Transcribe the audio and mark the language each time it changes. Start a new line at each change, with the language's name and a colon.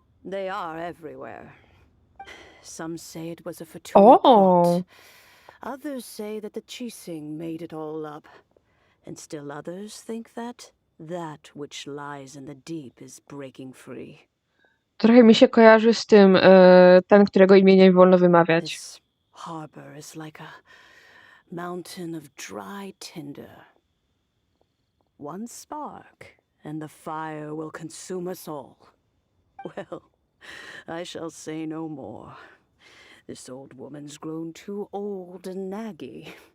English: They are everywhere. Some say it was a fortuitous plot. Others say that the Chising made it all up. And still others think that that which lies in the deep is breaking free.
Polish: Trochę mi się kojarzy z tym, ten, którego imienia nie wolno wymawiać.
English: This harbor is like a mountain of dry tinder. One spark, and the fire will consume us all. Well, I shall say no more. This old woman's grown too old and naggy.